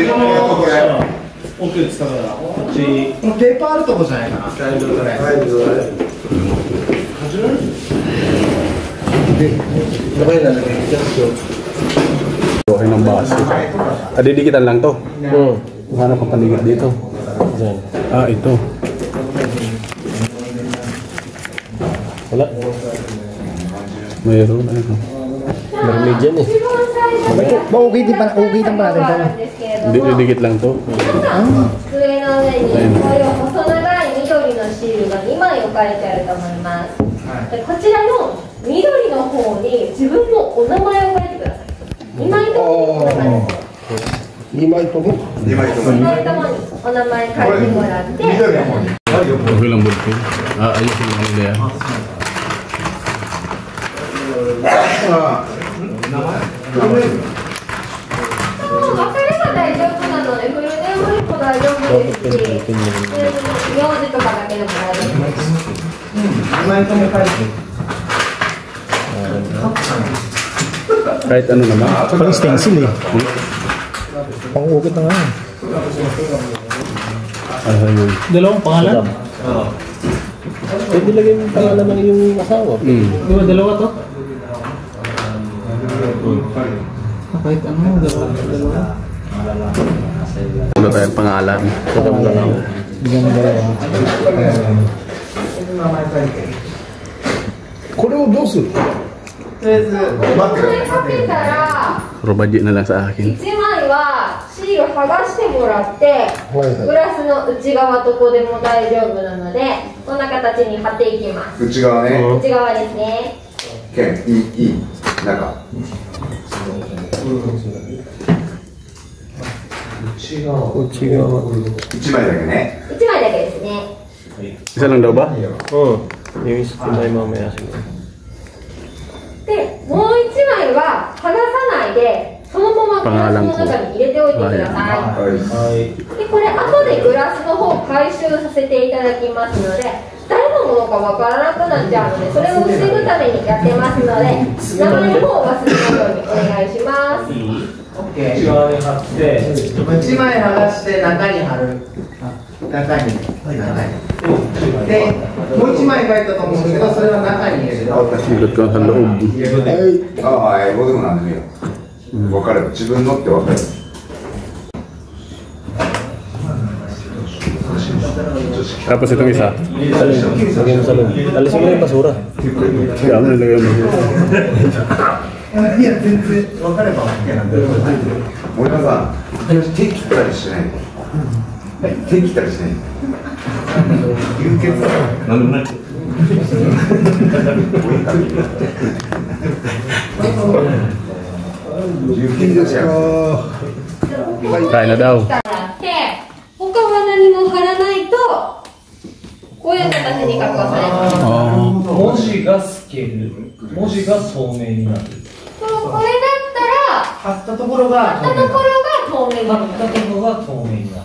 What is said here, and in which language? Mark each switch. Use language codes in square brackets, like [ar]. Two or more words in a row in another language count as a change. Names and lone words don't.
[ja] 奥って言ったからこっちこのペーパーあるとこじゃないかな。 [tl] Okay na lang. Okay ng baso. Didikitan lang to. Oo. Ano pang paligid dito? Diyan. Ah, ito. Wala. Mayroon. Ano ito? Marami dyan eh. Mauugitin pa natin ito. Hindi, didikit lang to. [ja] 机の上にこういう細長い緑のシールが2枚置かれてあると思います。でこちらの緑の方に自分のお名前を書いてください。2枚ともお名前です。 2枚とも 2枚ともにお名前書いてもらって。 [tl] Okay lang bulpin. Ah, ayusin lang nila yan. [ja] 分かれば大丈夫なので、フルネームでも大丈夫ですし、名字とかだけでも大丈夫です。 [tl] Kahit ano naman. Parang stencil eh. Pang-ukit na nga. Ayun. Dalawang pangalan? Pwede lagay yung pangalan ng iyong asawa. Di ba dalawa to? Kahit ano, dalawa. Ano tayong pangalan? Bigyan ng dalawa. [ja] これをどうするこれかけたら [tl] Puro budget na lang sa akin. [ja] 1 枚はシール剥がしてもらってグラスの内側どこでも大丈夫なのでこんな形に貼っていきます。内側ね。内側ですね。いい中。内側。一枚だけね。 1枚だけですね。 [tl] Isa lang daw ba? Oo. Yung istimay mamaya siguro. [ja] で、もう1枚は剥がさないでそのままグラスの中に入れておいてください。はい。で、これ後でグラスの方回収させていただきますので誰のものかわからなくなっちゃうのでそれを防ぐためにやってますので名前の方を忘れないようにお願いします。内側に貼って。 1枚剥がして中に貼る。中に。で、もう1枚書いたと思うんですけど、それは中に入れる。 [tl] Ikot ko sa loob. [ja] ああ、英語でもなんでもいいよ。分かれば自分のって分かる。 [tl] Tapos itong isa. Lagay mo sa loob. Alisin mo yung basura. Kaya ano nilagay mo? [ja] いや、全然分かれば OK なんで。森山さん、手切ったりしない。手切ったりしない。流血だ。なんでもない。流血ですよ。 [tl] Kain na daw. [ja] で、他は何も貼らないとこういう形に加工されます。文字が透ける。文字が透明になる。これだった貼ったところがら貼ったところが透明にな貼ったところが透明になる。